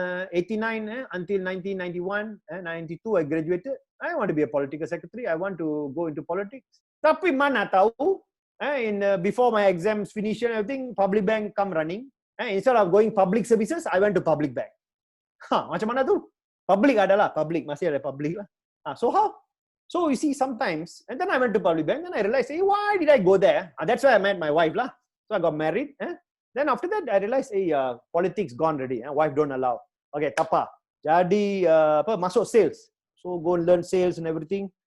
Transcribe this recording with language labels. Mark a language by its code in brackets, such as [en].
[en] 1989 until 1991, 92 I graduated. I want to be a political secretary. I want to go into politics. [ms] Tapi mana tahu, [en] before my exams finish and everything, public bank come running. Instead of going public services, I went to public bank. [ms] Macam mana tu? Public adalah public, masih ada public lah. [en] So how? So you see sometimes, and then I went to public bank, and I realized, hey, why did I go there? That's why I met my wife lah. So I got married. Then after that, I realized, hey, politics gone already. Wife don't allow. Okay, tapa. [ms] Jadi masuk [en] sales. So go and learn sales and everything.